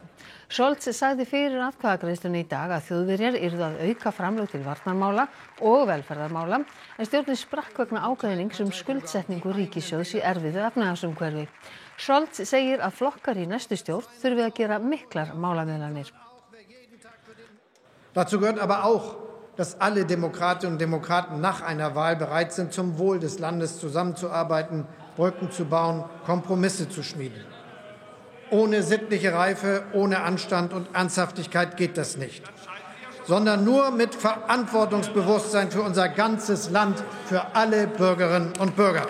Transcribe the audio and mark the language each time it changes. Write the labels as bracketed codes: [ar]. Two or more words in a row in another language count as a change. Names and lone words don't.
[is] Scholz sagði fyrir atkvæðagreiðslunni í dag að Þjóðverjar yrðu að auka framlög til varnarmála og velferðarmála en stjórnin sprakk vegna ágreinings skuldsetningu ríkissjóðs í erfiðu efnahagsumhverfi. Scholz segir að flokkar í næstu stjórn þurfi að gera miklar málamiðlanir. [de] Dazu gehört aber auch, dass alle Demokratinnen und Demokraten nach einer Wahl bereit sind, zum Wohl des Landes zusammenzuarbeiten, Brücken zu bauen, Kompromisse zu schmieden. Ohne sittliche Reife, ohne Anstand und Ernsthaftigkeit geht das nicht, sondern nur mit Verantwortungsbewusstsein für unser ganzes Land, für alle Bürgerinnen und Bürger.